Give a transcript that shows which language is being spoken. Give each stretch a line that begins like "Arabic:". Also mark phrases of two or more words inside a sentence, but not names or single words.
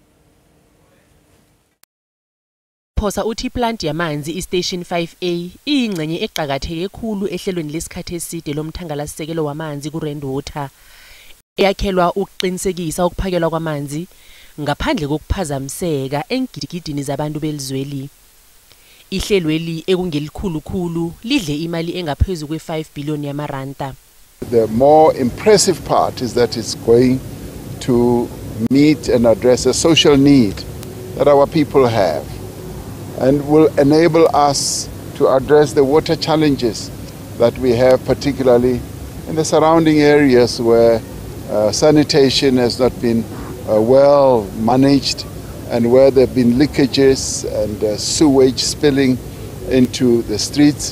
Zulu: Ramaphosa uthi plant yamanzi iStation 5A iyingcenye eqhakatheke kakhulu ehlelweni lesikhathi eside lomthangalasisekelo wamanzi kuRand Water eyakhelwa ukuqinisekisa ukuphakelwa kwamanzi ngaphandle kokuphazamiseka engidigidini zabantu belizweli. Ihlelweli ekungelikhulu lidle imali engaphezulu kwe5 billion yamaranta.
English: The more impressive part is that it's going to meet and address a social need that our people have and will enable us to address the water challenges that we have, particularly in the surrounding areas where sanitation has not been well managed and where there have been leakages and sewage spilling into the streets.